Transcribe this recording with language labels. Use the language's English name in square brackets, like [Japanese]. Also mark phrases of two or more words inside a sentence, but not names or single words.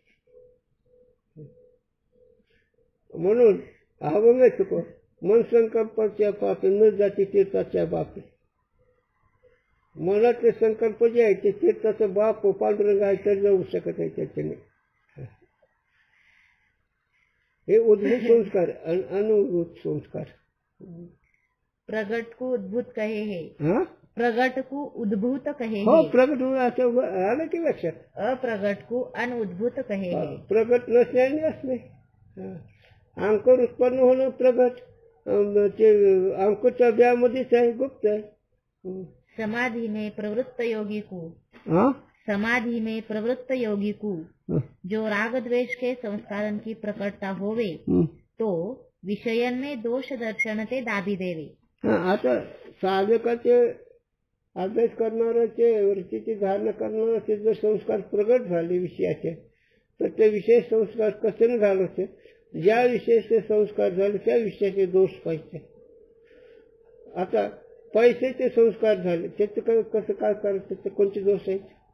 [Marathi] म्हणून हा बघ चुको मन संकल्पाच्या पापे न जाती तीर्थाच्या बापे. मनातले संकल्प जे आहे ते तीर्थाचं बाप पांडुरंग आहे तर जाऊ शकत आहे त्याच्याने. हे उद्भूत संस्कार अनुभूत संस्कार. [Hindi] प्रगट को उद्भूत कहे है. हा प्रगट को उद्भूत कहे हो है. [Marathi] प्रगट होऊन असं आलं की लक्षात. [Hindi] अप्रगट को अनउद्भूत कहे है. [Marathi] प्रगट नसल्याने असणे. अंकुर उत्पन्न होणं प्रगट. ते अंकुरच्या ब्यामध्येच आहे, गुप्त आहे. [Hindi] समाधि में प्रवृत्त योगी को हा समाधि में प्रवृत्त योगी को जो राग द्वेष के संस्कारण की प्रकटता होवे तो विषयन में दोष दर्शन ते दाबी देवे. [Marathi] आता साधकाचे अभ्यास करणाऱ्याचे वृत्तीची धारणा करणाऱ्याचे जर संस्कार प्रगट झाले विषयाचे, तर ते विशेष संस्कार कसे झाले होते. ज्या विषयाचे संस्कार झाले त्या विषयाचे दोष पाहिजे. आता पैशाचे संस्कार झाले, त्याचे कसं काय करायचं, ते कोणते दोष आहेत.